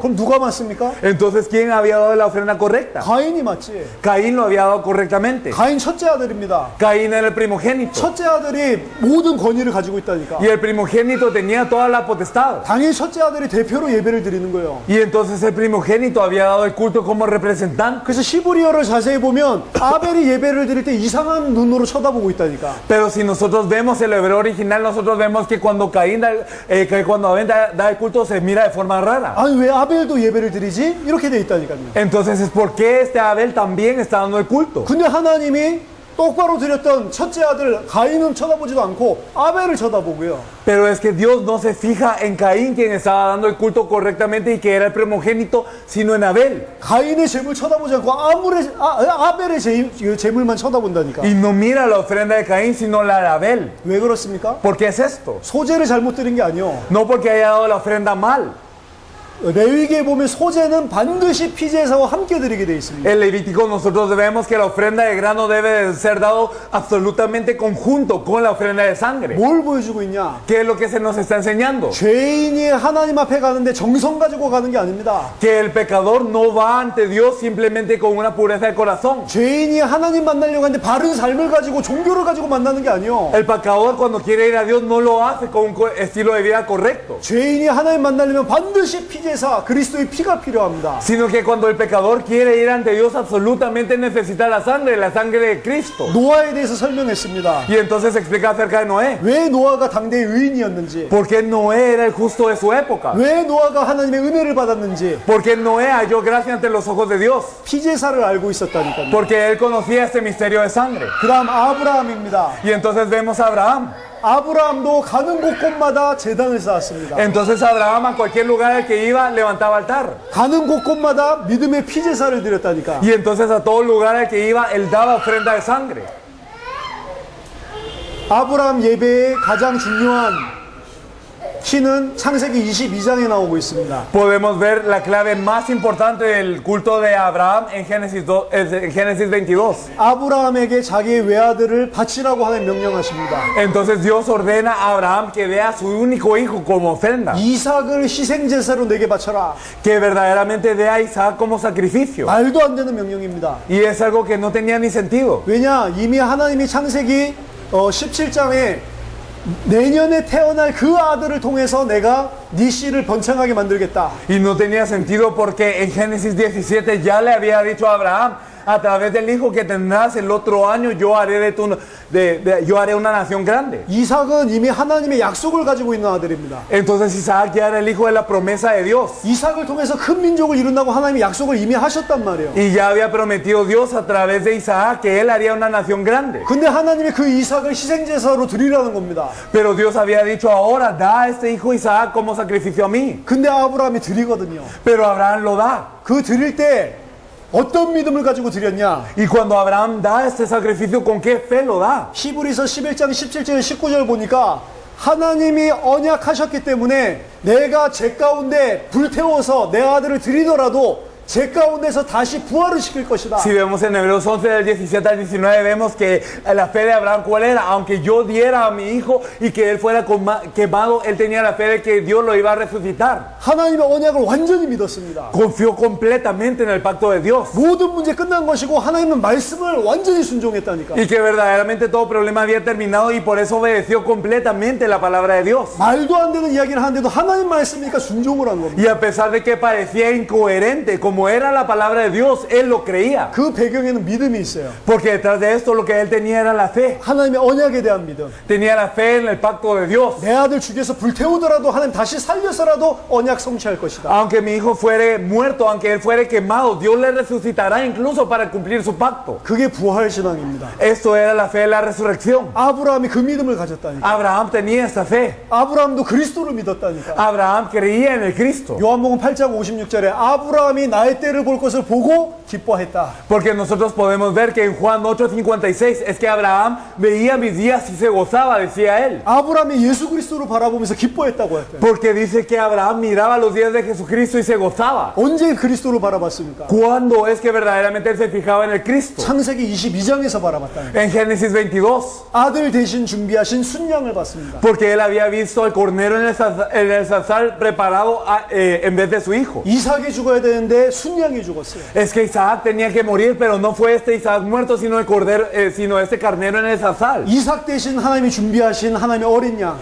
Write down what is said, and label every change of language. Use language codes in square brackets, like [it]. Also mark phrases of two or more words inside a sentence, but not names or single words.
[ko] 그럼 누가 맞습니까? [es] Entonces, ¿quién había dado la ofrenda correcta? [ko] 가인이 맞지. [es] Caín lo había dado correctamente. [ko] 가인 첫째 아들입니다. [es] Caín era el primogénito. [ko] 첫째 아들이 모든 권위를 가지고 있다니까. [es] Y el primogénito tenía toda la potestad. [ko] 당연히 첫째 아들이 대표로 예배를 드리는 거예요. [es] Y entonces el primogénito había dado el culto como representante. [ko] 그래서 히브리어를 자세히 보면 아벨이 예배를 드릴 때 이상한 눈으로 쳐다보고 있다니까. [es] Pero si nosotros vemos el hebreo original, nosotros vemos que cuando Abel da el culto se mira de forma rara. [ko] 아니 왜 아벨도 예배를 드리지? 이렇게 돼 있다니까요. [es] Entonces es por qué este Abel también está dando el culto. [ko] 근데 하나님이 똑바로 드렸던 첫째 아들 가인은 쳐다보지도 않고 아벨을 쳐다보고요. [es] Pero es que Dios no se fija en Caín, quien estaba dando el culto correctamente y que era el primogénito, sino en Abel. [ko] 가인의 재물 쳐다보지 않고 아벨의 재물만 쳐다본다니까. [es] Y no mira la ofrenda de Caín, sino la de Abel. [ko] 왜 그렇습니까? [es] ¿Por qué es esto? [ko] 소제를 잘못 드린 게 아니요. [es] No porque haya dado la ofrenda mal. [ko] 레위기에 보면 소제는 반드시 피제사와 함께 드리게 돼 있습니다. [es] En Levítico nosotros vemos que la ofrenda de grano debe de ser dado absolutamente conjunto con la ofrenda de sangre. [ko] 뭘 보여주고 있냐? [es] ¿Qué es lo que se nos está enseñando? [ko] 죄인이 하나님 앞에 가는데 정성 가지고 가는 게 아닙니다. [es] Que el pecador no va ante Dios simplemente con una pureza de corazón. [ko] 죄인이 하나님 만나려고 하는데 바른 삶을 가지고 종교를 가지고 만나는 게 아니요. [es] El pecador cuando quiere ir a Dios no lo hace con un estilo de vida correcto. [ko] 죄인이 하나님 만나려면 반드시 피제사 그리스도의 피가 필요합니다. [es] Sino que cuando el pecador quiere ir ante Dios absolutamente necesita la sangre de Cristo. [ko] 노아에 대해서 설명했습니다. [es] Y entonces explica acerca de Noé. [ko] 왜 노아가 당대의 의인이었는지, [es] Porque Noé era el justo de su época. [ko] 왜 노아가 하나님의 은혜를 받았는지, [es] Porque Noé halló gracia ante los ojos de Dios. [ko] 피제사를 알고 있었다니까요. [es] Porque él conocía este misterio de sangre. [ko] 그 다음 아브라함입니다. [es] Y entonces vemos a Abraham. [ko] 아브라함도 가는 곳곳마다 제단을 쌓았습니다. [es] Entonces Abraham a cualquier lugar al que iba levantaba altar. [ko] 가는 곳곳마다 믿음의 피제사를 드렸다니까. [es] Y entonces a todo lugar al que iba él daba ofrenda de sangre. [ko] 아브라함 예배의 가장 중요한 키는 창세기 22장에 나오고 있습니다. [es] Podemos ver la clave más importante del culto de Abraham en Génesis 22. [ko] 아브라함에게 자기의 외아들을 바치라고 하는 명령하십니다. [es] Entonces Dios ordena a Abraham que dé a su único hijo como ofrenda. [ko] 이삭을 희생제사로 내게 바쳐라. [es] Que verdaderamente dé a Isaac como sacrificio. [ko] 말도 안 되는 명령입니다. [es] Y es algo que no tenía ni sentido. [ko] 왜냐? 이미 하나님이 창세기 17장에 내년에 태어날 그 아들을 통해서 내가 네 씨를 번창하게 만들겠다. [es] Y no tenía sentido porque en Génesis 17 ya le había dicho a Abraham, a través del hijo que tendrás el otro año yo haré yo haré una nación grande. [ko] 이삭은 이미 하나님의 약속을 가지고 있는 아들입니다. [es] Entonces Isaac ya era el hijo de la promesa de Dios. [ko] 이삭을 통해서 큰 민족을 이룬다고 하나님이 약속을 이미 하셨단 말이에요. [es] Y ya había prometido Dios a través de Isaac que él haría una nación grande. [ko] 근데 하나님이 그 이삭을 희생제사로 드리라는 겁니다. [es] Pero Dios había dicho ahora, da a este hijo Isaac como sacrificio a mí. [ko] 근데 아브라함이 드리거든요. [es] Pero Abraham lo da. [ko] 그 드릴 때 어떤 믿음을 가지고 드렸냐? [es] Y cuando Abraham da este sacrificio, ¿con qué fe lo da? [ko] 히브리서 11장 17절 19절 보니까 하나님이 언약하셨기 때문에 내가 제 가운데 불태워서 내 아들을 드리더라도 제 가운데서 다시 부활을 시킬 것이다. [es] Si vemos en Hebreos 11 del 17 al 19 vemos que la fe de Abraham cuál era, aunque yo diera a mi hijo y que él fuera quemado, él tenía la fe de que Dios lo iba a resucitar. [ko] 하나님의 언약을 완전히 믿었습니다. [es] Confió completamente en el pacto de Dios. [ko] 모든 문제 끝난 것이고 하나님은 말씀을 완전히 순종했다니까. [es] Y que verdaderamente todo problema había terminado y por eso obedeció completamente la palabra de Dios. [ko] 말도 안 되는 이야기를 하는데도 하나님 말씀이니까 순종을 한 겁니다. [es] Y a pesar de que parecía incoherente, como era la palabra de Dios, él lo creía. [ko] 그 배경에는 믿음이 있어요. [es] Porque detrás de esto lo que él tenía era la fe. [ko] 하나님의 언약에 대한 믿음. [es] Tenía la fe en el pacto de Dios. [ko] 내 아들 죽여서 불태우더라도 하나님 다시 살려서라도 언약 성취할 것이다. [es] Aunque mi hijo fuere muerto, aunque él fuere quemado, Dios le resucitará incluso para cumplir su pacto. [ko] 그게 부활 신앙입니다. [es] Esto era la fe de la resurrección. [ko] 아브라함이 그 믿음을 가졌다니까. [es] Abraham tenía esta fe. [ko] 아브라함도 그리스도를 믿었다니까. [es] Abraham creía en el Cristo. [ko] 요한복음 8장 56절에 아브라함이 나의 때를 볼 것을 보고 기뻐했다. [es] Porque nosotros podemos ver que en Juan 8:56 es que Abraham veía mis días y se gozaba, decía él. [ko] 아브라함이 예수 그리스도를 바라보면서 기뻐했다고 했대. [es] Porque dice que Abraham miraba los días de Jesucristo y se gozaba. [ko] 언제 그리스도를 바라봤습니까? [es] ¿Cuándo es que verdaderamente él se fijaba en el Cristo? [ko] 창세기 22장에서 바라봤다니까. [es] En Génesis 22. [ko] 아들 대신 준비하신 순양을 봤습니다. [es] Porque él había visto al cordero en el zarzal preparado en vez de su hijo. [ko] 이삭이 죽어야 되는데 순양이 죽었어요. [es] Es que Isaac tenía que morir, pero no fue este Isaac muerto, sino el cordero, sino este carnero en el zarzal. [ko] 이삭 대신 하나님이 준비하신 하나님의 어린 양.